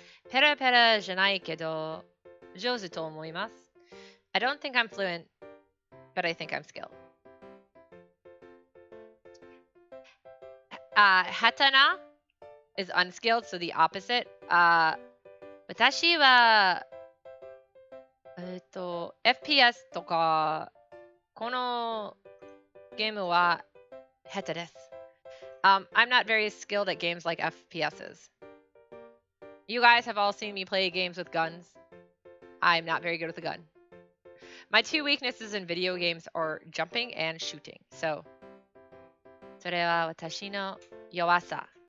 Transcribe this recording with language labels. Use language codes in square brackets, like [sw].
[ja] Pera pera janai kedo jouzu to omoimasu. [en] I don't think I'm fluent, but I think I'm skilled. Hatana is unskilled, so the opposite. [ja] Watashi wa FPS とかこのゲームは下手です。 [en] I'm not very skilled at games like FPSs. You guys have all seen me play games with guns. I'm not very good with a gun. My two weaknesses in video games are jumping and shooting. [ja] So, それは私の弱さ。